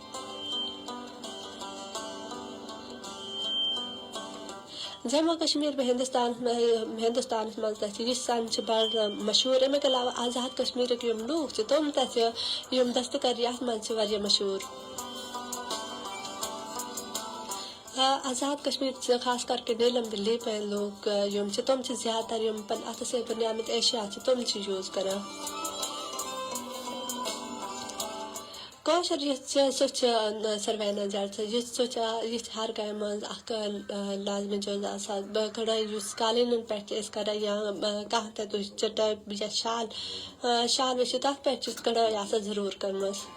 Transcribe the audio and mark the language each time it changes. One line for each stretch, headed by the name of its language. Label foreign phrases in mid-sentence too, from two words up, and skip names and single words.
Kashmiri: جموں کشمیر بیٚیہِ ہندوستانس منٛز تہِ چھِ یہِ سن چھِ بڑٕ مشہوٗر اَمِکۍ علاوٕ آزاد کشمیٖرٕکۍ یِم لوٗکھ چھِ تِم تہِ چھِ یِم دستکٲری یتھ منٛز چھِ واریاہ مشہوٗر آزاد کشمیر چھِ
Urdu: خاص کر کے
Kashmiri: نیلم دلی
Urdu: پہ لوگ
Kashmiri: یِم چھِ تِم چھِ زیادٕ تر یِم پنٕنۍ اَتھٕ سۭتۍ بنیمٕتۍ ایشیا چھِ تِم چھِ یوٗز کران کٲشِر یُس چھِ سۄ چھِ ساروٕے زیادٕ یہِ چھِ ہر کامہِ منٛز اکھ لازمی جُز آسان کڑٲے یُس قالیٖنن پٮ۪ٹھ چھِ أسۍ کران یا کانٛہہ تہِ تُہۍ چٹٲے یا شال وٕچھِو تتھ پٮ۪ٹھ چھِ کڑٲے آسان ضروٗر کٔرمٕژ